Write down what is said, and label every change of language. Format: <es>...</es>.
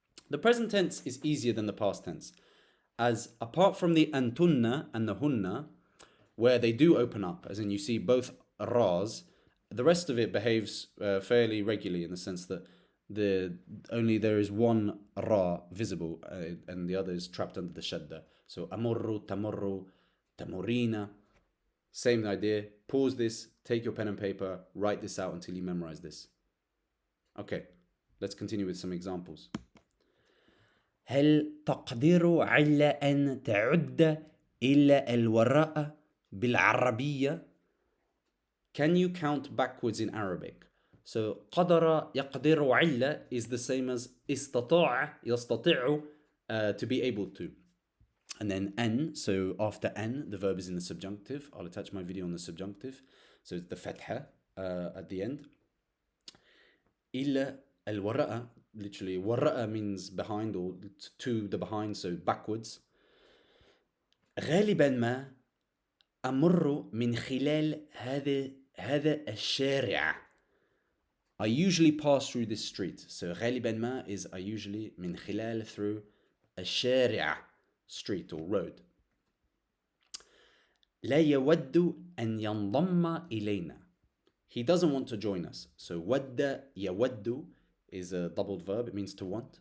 <en>The present tense is easier than the past tense, as apart from the antunna and the hunna, where they do open up, as in you see both ras, the rest of it behaves fairly regularly in the sense that only there is one ra visible and the other is trapped under the shadda. So amurru, tamurru, tamurina. Same idea. Pause this, take your pen and paper, write this out until you memorize this. Okay, let's continue with some examples.</en> <ar>هل تقدر على أن تعد إلى الوراء بالعربية؟</ar> <en>Can you count backwards in Arabic? So</en> <ar>قدر يقدر علة</ar> <en>is the same as</en> <ar>استطاع يستطيع,</ar> <en>to be able to. And then N, so after N, the verb is in the subjunctive. I'll attach my video on the subjunctive. So it's the fatha at the end.</en> <ar>إلى الوراء,</ar> <en>literally, وراء means behind or to the behind, so backwards.</en> <ar>غالبا ما أمر من خلال هذا الشارع.</ar> <en>I usually pass through this street. So</en> <ar>غالبا ما</ar> <en>is I usually,</en> <ar>من خلال,</ar> <en>through, الشارع, street or road.</en> <ar>لا يود أن ينضم إلينا.</ar> <en>He doesn't want to join us. So</en> <ar>ود يود</ar> <en>is a doubled verb. It means to want.</en>